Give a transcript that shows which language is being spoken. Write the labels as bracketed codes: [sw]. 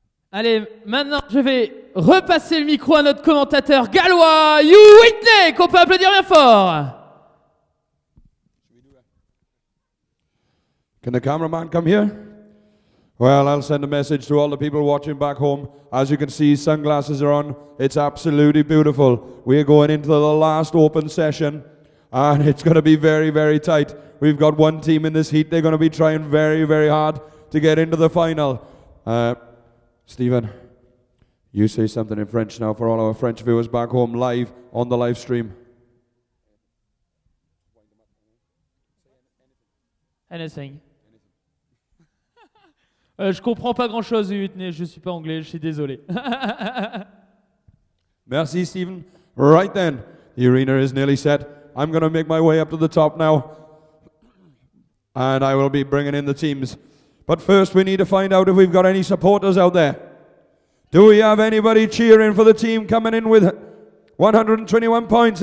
[fr] Allez, maintenant je vais repasser le micro à notre commentateur gallois, You Whitney, qu'on peut applaudir bien fort. [en] Can the cameraman come here? Well, I'll send a message to all the people watching back home. As you can see, sunglasses are on. It's absolutely beautiful. We're going into the last open session, and it's going to be very, very tight. We've got one team in this heat. They're going to be trying very, very hard to get into the final. Stephen, you say something in French now for all our French viewers back home live on the live stream. Anything. [fr] Je comprends pas grand chose, Whitney. Je suis pas anglais, je suis désolé. Merci, Stephen. [en] Right then, the arena is nearly set. I'm going to make my way up to the top now, and I will be bringing in the teams. But first, we need to find out if we've got any supporters out there. Do we have anybody cheering for the team coming in with 121 points?